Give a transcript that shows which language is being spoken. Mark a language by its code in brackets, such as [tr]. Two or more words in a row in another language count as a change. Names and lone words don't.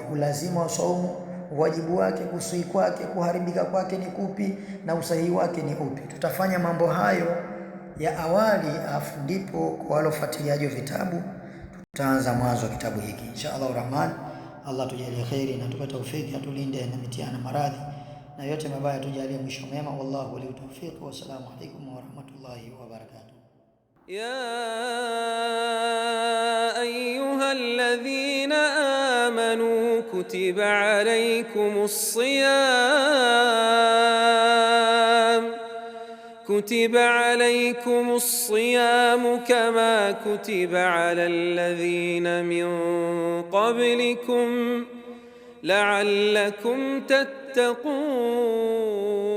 [sw] Ulazima wa saumu, wajibu wake, kusui kwake, kuharibika kwake ni kupi, na usahihi wake ni upi. Tutafanya mambo hayo ya awali, afu ndipo kwa wale wafuatiliaji wa vitabu tutaanza mwanzo wa kitabu hiki [ar] إن شاء الله الرحمن. [sw] Allah tujalie khairi na tupe taufiki, atulinde na mitihani, maradhi na yote mabaya, tujalie mwisho mema. [ar] والله ولي التوفيق. والسلام عليكم ورحمة الله وبركاته. يا أيها الذين آمنوا كتب عليكم الصيام كما كتب على الذين من قبلكم لعلكم تتقون.